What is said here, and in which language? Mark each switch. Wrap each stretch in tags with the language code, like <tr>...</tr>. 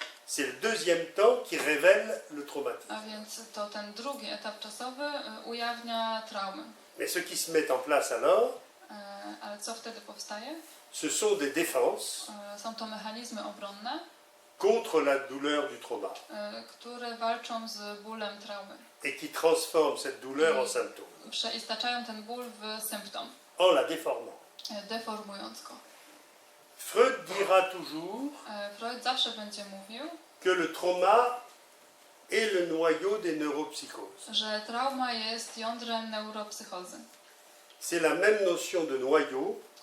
<fr>c'est le deuxième temps qui révèle le traumatisme.</fr> <pl>A więc to ten drugi etap czasowy ujawnia traumy.</pl> <fr>Mais ce qui se met en place alors,</fr> <pl>Ale co wtedy powstaje?</pl> <fr>ce sont des défenses</fr> <pl>Są to mechanizmy obronne,</pl> <fr>contre la douleur du trauma</fr> <pl>które walczą z bólem traumy.</pl> <fr>et qui transforment cette douleur en symptôme,</fr> <pl>Przeistaczają ten ból w symptom,</pl> <fr>en la déformant.</fr> <pl>deformując go.</pl> <fr>Freud dira toujours</fr> <pl>Freud zawsze będzie mówił,</pl> <fr>que le trauma est le noyau des neuropsychoses.</fr> <pl>że trauma jest jądrem neuropsychozy.</pl> <fr>C'est la même notion de noyau</fr>